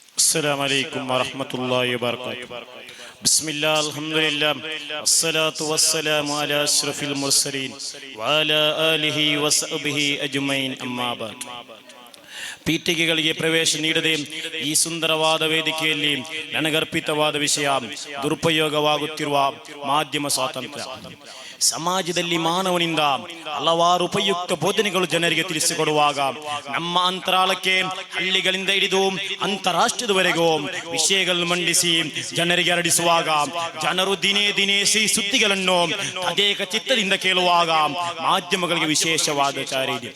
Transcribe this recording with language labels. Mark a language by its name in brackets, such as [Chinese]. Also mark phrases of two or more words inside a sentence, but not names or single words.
[Arabic] السلام عليكم ورحمة الله وبركاته. بسم الله الحمد لله والصلاة والسلام على أشرف المرسلين وعلى آله وصحبه أجمعين أما بعد. [Kannada] ಪೀಠಿಗೆಗಳಿಗೆ ಪ್ರವೇಶ ನೀಡದೆ ಈ ಸುಂದರವಾದ ವೇದಿಕೆಯಲ್ಲಿ ನನಗರ್ಪಿತವಾದ ವಿಷಯ ದುರುಪಯೋಗವಾಗುತ್ತಿರುವ ಮಾಧ್ಯಮ ಸ್ವಾತಂತ್ರ್ಯ. ಸಮಾಜದಲ್ಲಿ ಮಾನವನಿಂದ ಹಲವಾರು ಉಪಯುಕ್ತ ಬೋಧನೆಗಳು ಜನರಿಗೆ ತಿಳಿಸಿಕೊಡುವಾಗ ನಮ್ಮ ಅಂತರಾಳಕ್ಕೆ ಹಳ್ಳಿಗಳಿಂದ ಹಿಡಿದು ಅಂತಾರಾಷ್ಟ್ರದವರೆಗೂ ವಿಷಯಗಳನ್ನು ಮಂಡಿಸಿ ಜನರಿಗೆ ಹರಡಿಸುವಾಗ ಜನರು ದಿನೇ ದಿನೇ ಸಿಹಿ ಸುದ್ದಿಗಳನ್ನು ತದೇಕ ಚಿತ್ತದಿಂದ ಕೇಳುವಾಗ ಮಾಧ್ಯಮಗಳಿಗೆ ವಿಶೇಷವಾದ ಕಾರ್ಯ ಇದೆ.